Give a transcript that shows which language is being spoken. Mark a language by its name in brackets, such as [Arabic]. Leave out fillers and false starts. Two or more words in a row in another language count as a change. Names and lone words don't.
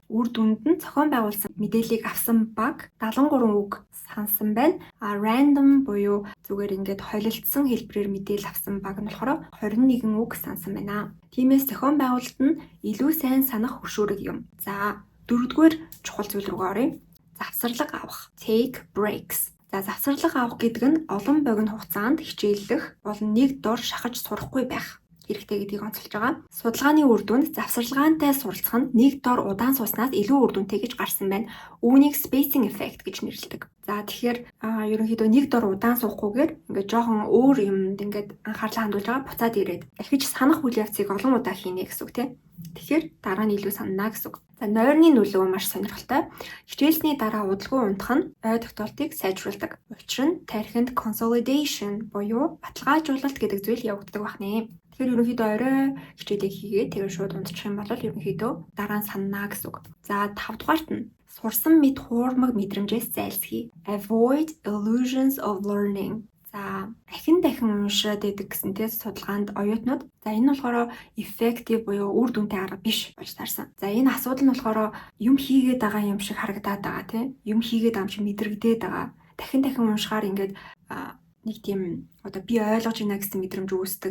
[Mongolian] Үр дүнд нь зохион байгуулсан мэдээллийг авсан баг 73 үг сансан байна. Random буюу зүгээр холилдсон хэлбэрээр мэдээлэл авсан баг нь болохоор 21 үг сансан байна. Тиймээс зохион байгуулалт нь илүү сайн санах хөшүүрэг юм. За дөрөвдүгээр чухал зүйл рүү оръё. Завсарлага авах. [English] Take breaks. [Mongolian] За завсарлага авах гэдэг нь олон богино хугацаанд хичээллэх болон нэг дор шахаж сурахгүй байх. хэрэгтэй гэдгийг онцолж байгаа. Судалгааны үр дүнд завсарлагаантай суралцах нь нэг дор удаан сууснаас илүү үр дүнтэй гэж гарсан байна. Үүнийг [English] spacing effect [Mongolian] гэж нэрлэдэг. За тэгэхээр ерөнхийдөө нэг дор удаан суухгүйгээр ингээд жоохон өөр юмд ингээд анхаарлаа хандуулж байгаа буцаад ирээд дахиж санах үйл явцыг олон удаа хийнэ гэсэн үг тийм. Тэгэхээр дараа нь илүү санана гэсэн үг. За нойрны нөлөө маш сонирхолтой. Хичээлсний дараа удалгүй унтах нь ой тогтоолтыг сайжруулдаг. Учир нь тархинд consolidation буюу баталгаажуулалт гэдэг зүйл явагддаг байна. Тэгэхээр ерөнхийдөө орой хичээлээ хийгээд тэгээ шууд унтчих юм бол ерөнхийдөө дараа нь санана гэсэн үг. За 5 дугаарт нь сурсан мэд хуурмаг мэдрэмжээс зайлсхий. [English] Avoid illusions of learning. [Mongolian] За дахин уншаад идэг гэсэн тийм судалгаанд оюутнууд за энэ болохоор effective буюу үр дүнтэй арга биш болж таарсан. За энэ асуудал нь болохоор юм хийгээд байгаа юм шиг харагдаад байгаа тийм. Юм хийгээд байгаа юм шиг мэдрэгдээд байгаа. Дахин уншихаар ингээд нэг тийм одоо би ойлгож байна гэсэн мэдрэмж үүсдэг.